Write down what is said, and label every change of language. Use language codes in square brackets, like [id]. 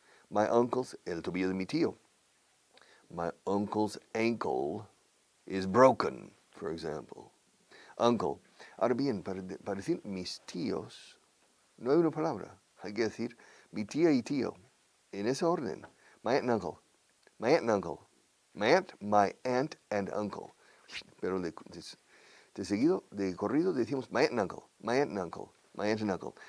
[en] My uncle's, [es] el tobillo de mi tío. [en] My uncle's ankle is broken, for example. Uncle. [es] Ahora bien, para decir mis tíos, no hay una palabra. Hay que decir mi tía y tío. En ese orden. [en] My aunt and uncle. My aunt and uncle. My aunt and uncle. [es] Pero de seguido, de corrido, decimos [en] my aunt and uncle. My aunt and uncle. My aunt and uncle.